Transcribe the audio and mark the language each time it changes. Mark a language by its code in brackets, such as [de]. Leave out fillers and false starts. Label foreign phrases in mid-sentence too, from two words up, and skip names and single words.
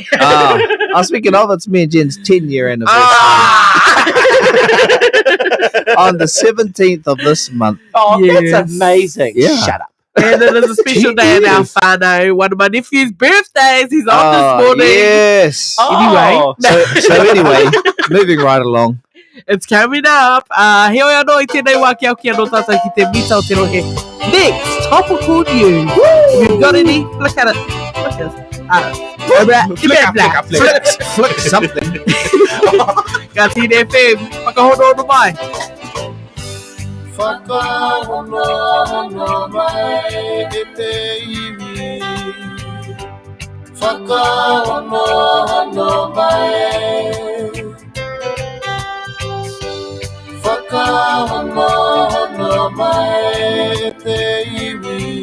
[en] I was speaking of it's me and Jen's 10-year anniversary on the 17th of this month. Oh, Yes. that's amazing. Yeah. Shut up. And then there's a special day in our whānau. One of my nephew's birthdays. He's on this morning. Yes. Oh. So anyway, moving right along. It's coming up. [mi] He oi anō I tēnei wā kia kia no tātou ki te mita o te rohe. [en] Next, topical news. If you've got any, look at it. Look at it. Flick something. [mi] Ka Tīne FM. Whakahono ono mai. Whakahono mai e te iwi. Whakahono mai. Whakahono mai e te iwi.